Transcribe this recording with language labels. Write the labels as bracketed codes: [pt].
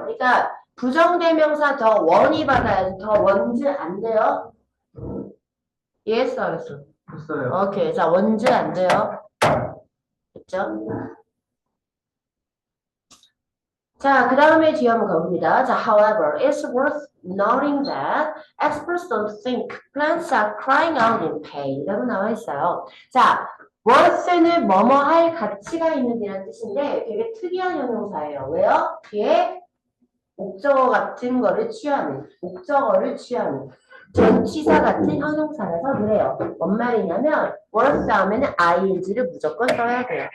[ko] 그러니까 부정대명사 더 원이 받아야지. 더 원즈 안 돼요. 이해했어, 알겠어? 했어요. 오케이. 자, 원즈 안 돼요. 됐죠? 자, 그 다음에 뒤에 한번 가봅니다. [en] 자, however, it's worth noting that experts don't think plants are crying out in pain. [ko] 라고 나와 있어요. 자, worth는 뭐뭐 할 가치가 있는이라는 뜻인데 되게 특이한 형용사예요. 왜요? 뒤에 목적어 같은 거를 취하는, 목적어를 취하는 전치사 같은 형용사라서 그래요. 뭔 말이냐면 worth 다음에는 ing를 무조건 써야 돼요.